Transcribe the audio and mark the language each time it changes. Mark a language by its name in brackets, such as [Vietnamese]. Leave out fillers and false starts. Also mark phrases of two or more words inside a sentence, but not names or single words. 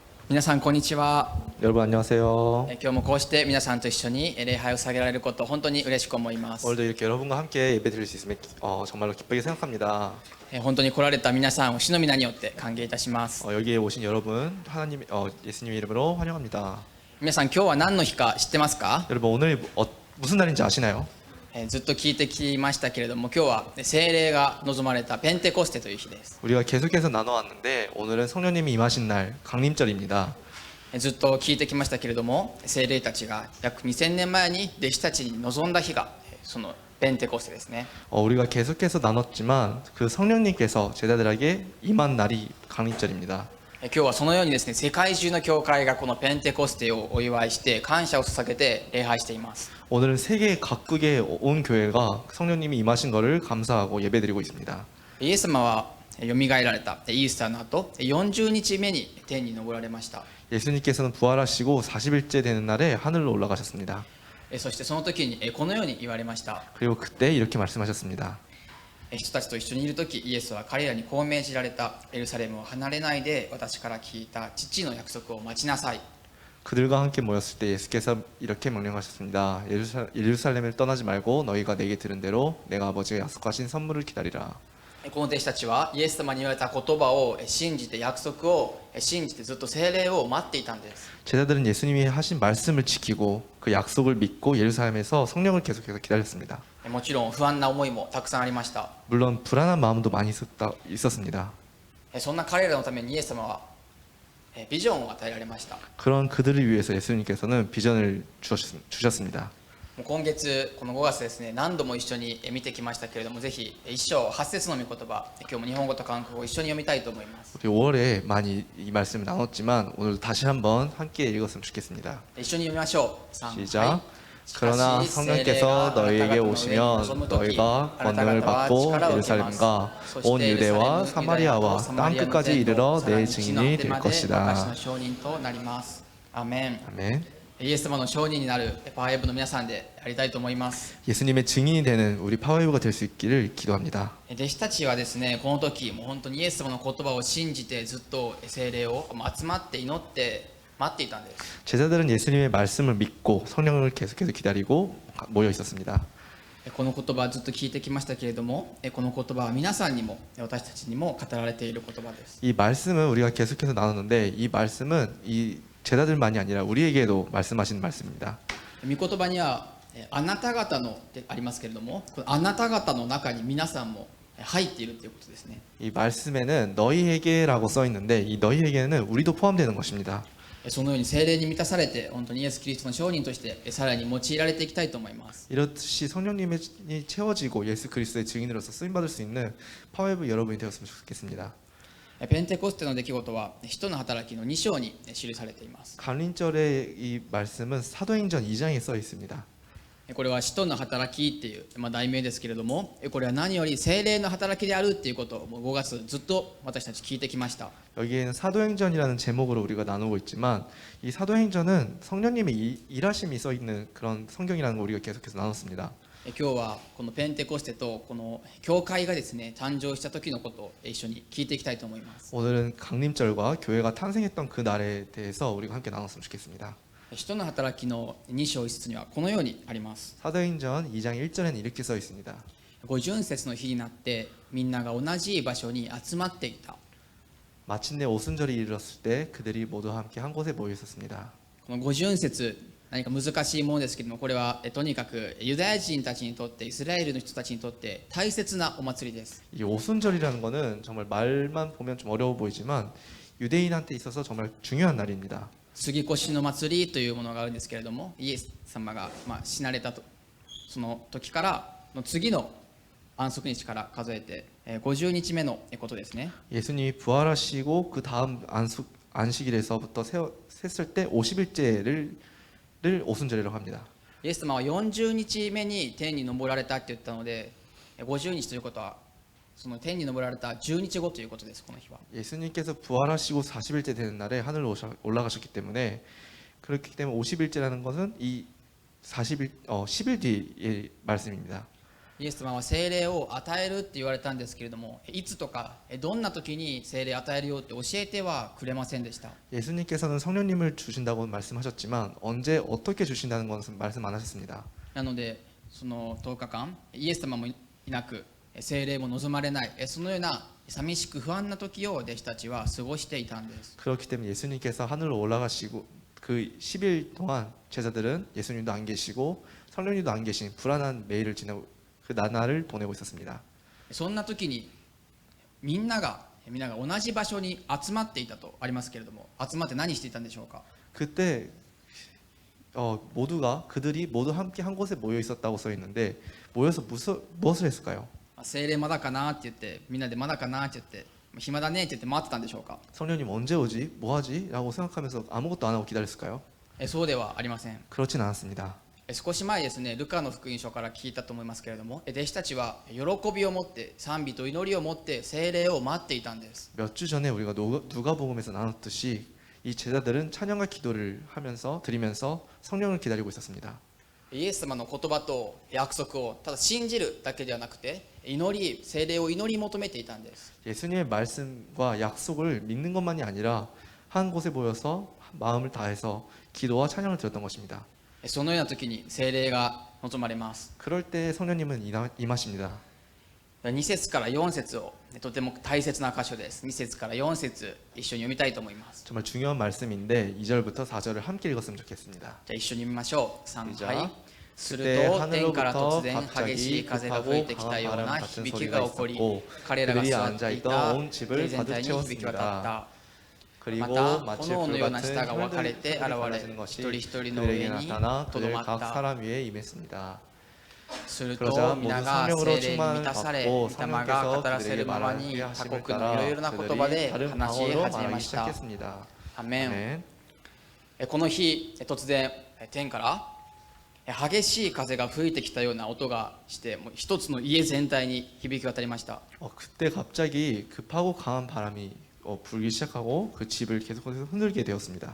[Japanese] 皆さんこんにちは。 [Korean] 여러분 안녕하세요. [Japanese] 今日もこうして皆さんと一緒に礼拝を捧げられること本当に嬉しく思います。 [Korean] 오늘도 이렇게 여러분과 함께 예배드릴 수 있음에 정말로 기쁘게 생각합니다. [Japanese] 本当に来られた皆さんを主の皆によって歓迎いたします。 [Korean] 여기에 오신 여러분 예수님의 이름으로 환영합니다. [Japanese] 皆さん今日は何の日か知ってますか？ [Korean] 여러분 오늘 무슨 날인지 아시나요? [Japanese] ずっと聞いてきましたけれども、今日は聖霊が望まれたペンテコステという日です。 [Korean] 우리가 계속해서 나눠왔는데 오늘은 성령님이 임하신 날 강림절입니다. [Japanese] ずっと聞いてきましたけれども、聖霊たちが約2000年前に弟子たちに望んだ日がそのペンテコステですね。 [Korean] 우리가 계속해서 나눴지만 그 성령님께서 제자들에게 임한 날이 강림절입니다. [Japanese] 今日はそのようにですね、世界中の教会がこのペンテコステをお祝いして感謝を捧げて礼拝しています。 [Korean] 오늘은 세계 각국에 온 교회가 성령님이 임하신 것을 감사하고 예배드리고 있습니다. [Japanese] イエス様はよみがえられたイースターの後40日目に天に昇られました。 [Korean] 예수님께서는 부활하시고 40일째 되는 날에 하늘로 올라가셨습니다. [Japanese] そしてその時にこのように言われました。 [Korean] 그리고 그때 이렇게 말씀하셨습니다. [Japanese] 人たちと一緒にいる時、イエスは彼らにこう命じられた。エルサレムを離れないで私から聞いた父の約束を待ちなさい。 [Korean] 그들과 함께 모였을 때 예수께서 이렇게 명령하셨습니다. 예루살렘을 떠나지 말고 너희가 내게 들은 대로 내가 아버지가 약속하신 선물을 기다리라. [Japanese] この弟子たちはイエス様に言われた言葉を信じて、約束を信じてずっと聖霊を待っていたんです。 [Korean] 제자들은 예수님이 하신 말씀을 지키고 그 약속을 믿고 예루살렘에서 성령을 계속해서 기다렸습니다. [Japanese] もちろん不安な思いもたくさんありました。 [Korean] 물론 불안한 마음도 많이 있었습니다. [Japanese] そんな彼らのためにイエス様はビジョンを与えられました。 [Korean] 그런 그들을 위해서 예수님께서는 비전을 주셨습니다. [Japanese] 今月この5月ですね、何度も一緒に見てきましたけれども、ぜひ一章8節の御言葉、今日も日本語と韓国語を一緒に読みたいと思います。 [Korean] 우리 5월에 많이 이 말씀을 나눴지만 오늘 다시 한번 함께 읽었으면 좋겠습니다. [Japanese] 一緒に読みましょう。 [Korean] 시작. 그러나 성령께서 너희에게 오시면 너희가 권능을 받고 예루살렘과 온 유대와 사마리아와 땅 끝까지 이르러 내 증인이 될 것이다. [Japanese] アメン。 [Korean] 아멘. [Japanese] イエス様の証人になるパワーウェブの皆さんでありたいと思います。 [Korean] 예수님의 증인이 되는 우리 파워웨이브가 될 수 있기를 기도합니다. [Japanese] 弟子たちはですね、この時もう本当にイエス様の言葉を信じてずっと聖霊を集まって祈って待っていたんです。 [Korean] 제자들은 예수님의 말씀을 믿고 성령을 계속해서 기다리고 모여 있었습니다. [Japanese] この言葉ずっと聞いてきましたけれども、この言葉は皆さんにも私たちにも語られている言葉です。 [Korean] 이 말씀은 우리가 계속해서 나눴는데 이 말씀은 이 제자들만이 아니라 우리에게도 말씀하시는 말씀입니다. [Japanese] 御言葉にはあなた方のってありますけれども、このあなた方の中に皆さんも入っているということですね。 [Korean] 이 말씀에는 너희에게라고 써 있는데 이 너희에게는 우리도 포함되는 것입니다. [Japanese] そのように聖霊に満たされて本当にイエス・キリストの証人としてさらに用いられていきたいと思います。 [Korean] 이렇듯이 성령님이 채워지고 예수 그리스도의 증인으로서 쓰임 받을 수 있는 파워웨이브 여러분이 되었으면 좋겠습니다. [Japanese] ペンテコステの出来事は使徒の働きの2章に記されています。 [Korean] 강림절의 이 말씀은 사도행전 2장에 써 있습니다. [Japanese] これは使徒の働きっていう、題名ですけれども、これは何より聖霊の働きであるっていうことをもう5月ずっと私たち聞いてきました。 [Korean] 여기에는 사도행전이라는 제목으로 우리가 나누고 있지만 이 사도행전은 성령님의 일하심이 써 있는 그런 성경이라는 걸 우리가 계속해서 나눴습니다. [Japanese] 今日はこのペンテコステとこの教会がですね誕生した時のことを一緒に聞いていきたいと思います。 [Korean] 오늘은 강림절과 교회가 탄생했던 그 날에 대해서 우리가 함께 나눴으면 좋겠습니다. [Japanese] 使徒の働きの2章1節にはこのようにあります。 [Korean] 사도행전 2장 1절에는 이렇게 써 있습니다. [Japanese] 五旬節の日になってみんなが同じ場所に集まっていた。 [Korean] 마침내 오순절이 이르렀을 때 그들이 모두 함께 한 곳에 모여 있었습니다. [Japanese] この五旬節、何か難しいものですけれども、これはとにかくユダヤ人たちにとってイスラエルの人たちにとって大切なお祭りです。 [Korean] 이 오순절이라는 거는 정말 말만 보면 좀 어려워 보이지만 유대인한테 있어서 정말 중요한 날입니다. [Japanese] 杉越の祭りというものがあるんですけれども、イエス様が死なれたとその時からの次の安息日から数えて50日目のことですね。 [Korean] 예수님이 부활하시고 그 다음 안식일에서부터 셌을 때 50일째를 오순절이라고 합니다. [Japanese] イエス様は40日目に天に昇られたって言ったので、50日ということはその天に昇られた10日後ということです。この日は [Korean] 예수님께서 부활하시고 40일째 되는 날에 하늘로 올라가셨기 때문에 그렇기 때문에 50일째라는 것은 이 10일 뒤의 말씀입니다. [Japanese] イエス様は聖霊を与えるって言われたんですけれども、いつとかどんな時に聖霊与えるよって教えてはくれませんでした。 [Korean] 예수님께서는 성령님을 주신다고 말씀하셨지만 언제 어떻게 주신다는 것은 말씀 안 하셨습니다. [Japanese] なのでその10日間イエス様もいなく聖霊も望まれないそのような寂しく不安な時を弟子たちは過ごしていたんです。 [Korean] 그렇기 때문에 예수님께서 하늘로 올라가시고 그 10일 동안 제자들은 예수님도 안 계시고 성령님도 안 계신 불안한 매일을 지내고 그 나날을 보내고 있었습니다. [Japanese] そんな時にみんなが同じ場所に集まっていたとありますけれども、集まって何していたんでしょうか。 [Korean] 그때 그들이 모두 함께 한 곳에 모여 있었다고 써 있는데 모여서 무엇을 했을까요? [Japanese] 聖霊まだかなって言ってみんなでまだかなって言って暇だねって言って待ってたんでしょうか。 [Korean] 성령님 언제 오지? 뭐 하지? 라고 생각하면서 아무것도 안 하고 기다렸을까요? [Japanese] そうではありません。 [Korean] 그렇진 않았습니다. [Japanese] 少し前ですね、ルカの福音書から聞いたと思いますけれども、弟子たちは喜びを持って賛美と祈りを持って聖霊を待っていたんです。 [Korean] 몇 주 전에 우리가 누가복음에서 나눴듯이 이 제자들은 찬양과 기도를 하면서 드리면서 성령을 기다리고 있었습니다. [Japanese] イエス様の言葉と約束をただ信じるだけではなくて聖霊を祈り求めていたんです。 [Korean] 예수님의 말씀과 약속을 믿는 것만이 아니라 한 곳에 모여서 마음을 다해서 기도와 찬양을 드렸던 것입니다. [Japanese] そのような時に聖霊が望まれます。 [Korean] 그럴 때 성령님은 임하십니다. [Japanese] 2 節から4節をとても大切な箇所です。2節から4節一緒に読みたいと思います。 [Korean] 정말 중요한 말씀인데 2절부터 4절을 함께 읽었으면 좋겠습니다. [Japanese] じゃあ一緒に見ましょう。3、じゃあはい。すると天から突然激しい風が吹いてきたような響きが起こり、彼らが座っていた家全体に響き渡った。 [Korean] 그리고 [Japanese] また [Korean] 마치 [Japanese] 炎のような [Korean] 불같은 [Japanese] 舌が分かれて現 [Korean] 혈들이 [Japanese] れ [Korean] 갈라지는 [Japanese] 一 [Korean] 것이 [Japanese] 人一人の上 [Korean] 그들에게 [Japanese] に [Korean] 나타나 [Japanese] とど [Korean] 그들 [Japanese] まっ [Korean] 각 [Japanese] た。 [Korean] 사람 위에 임했습니다. [Japanese] する [Korean] 그러자 [Japanese] と [Korean] 모두 [Japanese] 皆が [Korean] 성령으로 [Japanese] 聖霊に満たされ、 [Korean] 충만을 [Japanese] 御 [Korean] 받고 [Japanese] 霊が語らせる [Korean] 성령께서 [Japanese] まま [Korean] 그들에게 [Japanese] に [Korean] 말하게 [Japanese] 他 [Korean] 하심을 [Japanese] 国のいろい [Korean] 따라 [Japanese] ろな言葉 [Korean] 그들이 [Japanese] で [Korean] 다른 [Japanese] 話し [Korean] 방언으로 [Japanese] 始めま [Korean] 말하기 [Japanese] した。 [Korean] 시작했습니다. [Japanese] アメン。 [Korean] 아멘. [Japanese] この日突然天から激しい風が吹いてきたような音がしてもう一つの家全体に響き渡りました。 [Korean] 그때 갑자기 급하고 강한 바람이 불기 시작하고 그 집을 계속해서 흔들게 되었습니다.